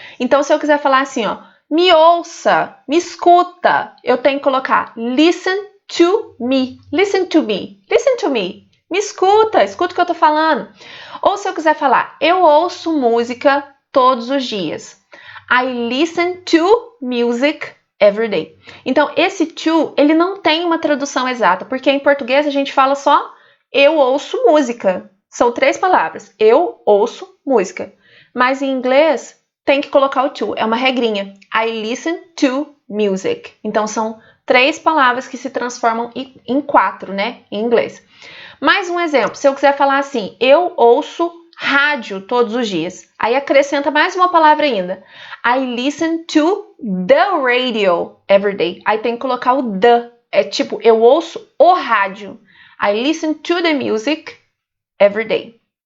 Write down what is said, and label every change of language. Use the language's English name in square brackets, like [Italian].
[Portuguese] Então, se eu quiser falar assim, ó, me ouça, me escuta, eu tenho que colocar [English] listen to me, listen to me, listen to me. [Portuguese] Me escuta, escuta o que eu tô falando. Ou se eu quiser falar, eu ouço música todos os dias. [English] I listen to music every day. [Portuguese] Então, esse to, ele não tem uma tradução exata, porque em português a gente fala só eu ouço música. São 3 palavras. Eu ouço música. Mas em inglês tem que colocar o to, é uma regrinha. [English] I listen to music. [Portuguese] Então, são 3 palavras que se transformam em 4, né, em inglês. Mais um exemplo, se eu quiser falar assim, eu ouço rádio todos os dias. Aí acrescenta mais uma palavra ainda. [English] I listen to the radio every day. [Portuguese] Aí tem que colocar o the. É tipo, eu ouço o rádio. [English] I listen to the music every day.